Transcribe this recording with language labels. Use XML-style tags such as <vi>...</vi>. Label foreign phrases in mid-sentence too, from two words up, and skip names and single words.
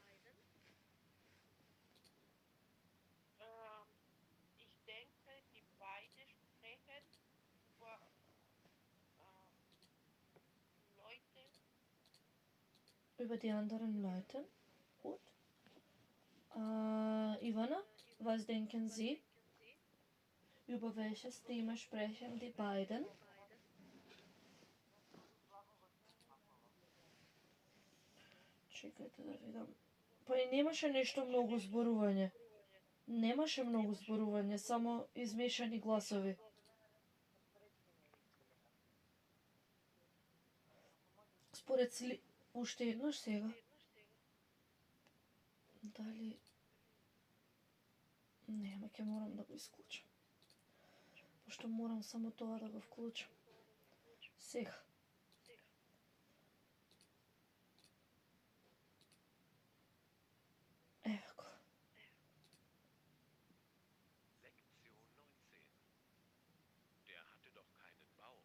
<de>Ich denke, die beiden sprechen über Leute. Über die anderen Leute. Gut. Ivana, was denken Sie? Über welches Thema sprechen die beiden?</de> <mk>Чекайте да видам. Па и немаше нешто многу зборување. Немаше многу зборување, само измешани гласови. Според уште еднаш сега. Дали... Нема, ќе морам да го исклучам. Пошто морам само тоа да го вклучам. Сега. Ево го.</mk> <de>Lektion 19. Der hatte doch keinen Bauch.</de>